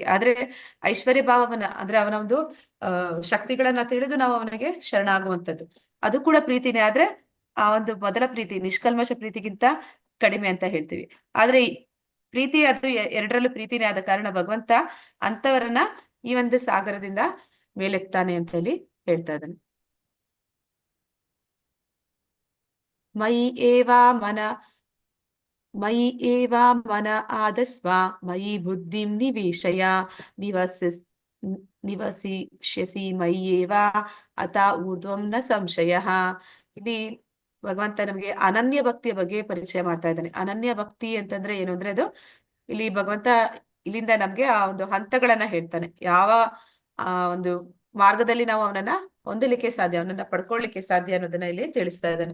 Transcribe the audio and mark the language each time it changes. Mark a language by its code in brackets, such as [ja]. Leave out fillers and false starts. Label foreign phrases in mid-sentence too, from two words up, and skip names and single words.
[kn] ಆದ್ರೆ ಐಶ್ವರ್ಯ ಭಾವವನ್ನ ಅಂದ್ರೆ ಅವನ ಒಂದು ಶಕ್ತಿಗಳನ್ನ ತಿಳಿದು ನಾವು ಅವನಿಗೆ ಶರಣಾಗುವಂಥದ್ದು, ಅದು ಕೂಡ ಪ್ರೀತಿನೇ. ಆದ್ರೆ ಆ ಒಂದು ಮೊದಲ ಪ್ರೀತಿ ನಿಷ್ಕಲ್ಮಶ ಪ್ರೀತಿಗಿಂತ ಕಡಿಮೆ ಅಂತ ಹೇಳ್ತೀವಿ. ಆದ್ರೆ ಈ ಪ್ರೀತಿ ಅದು ಎರಡರಲ್ಲೂ ಪ್ರೀತಿನೇ ಆದ ಕಾರಣ ಭಗವಂತ ಅಂತವರನ್ನ ಈ ಒಂದು ಸಾಗರದಿಂದ ಮೇಲೆತ್ತಾನೆ ಅಂತ ಹೇಳಿ ಹೇಳ್ತಾ ಇದ್ದಾನೆ. [sa] ಮಯಿ ಏವಾ ಮನ ಆದಸ್ವ ಮಯಿ ಬುದ್ಧಿಂ ನಿವೇಶಯ ನಿವಸಿಷ್ಯಸಿ ಮಯಿ ಏವಾ ಅತ ಊರ್ಧ್ವಂ ನ ಸಂಶಯ. [kn] ಇಲ್ಲಿ ಭಗವಂತ ನಮಗೆ ಅನನ್ಯ ಭಕ್ತಿಯ ಬಗ್ಗೆ ಪರಿಚಯ ಮಾಡ್ತಾ ಇದ್ದಾನೆ. ಅನನ್ಯ ಭಕ್ತಿ ಅಂತಂದ್ರೆ ಏನು ಅಂದ್ರೆ ಅದು ಇಲ್ಲಿ ಭಗವಂತ ಇಲ್ಲಿಂದ ನಮ್ಗೆ ಆ ಒಂದು ಹಂತಗಳನ್ನ ಹೇಳ್ತಾನೆ. ಯಾವ ಒಂದು ಮಾರ್ಗದಲ್ಲಿ ನಾವು ಅವನನ್ನ ಹೊಂದಲಿಕ್ಕೆ ಸಾಧ್ಯ, ಅವನನ್ನ ಪಡ್ಕೊಳ್ಳಿಕ್ಕೆ ಸಾಧ್ಯ ಅನ್ನೋದನ್ನ ಇಲ್ಲಿ ತಿಳಿಸ್ತಾ ಇದ್ದಾನೆ.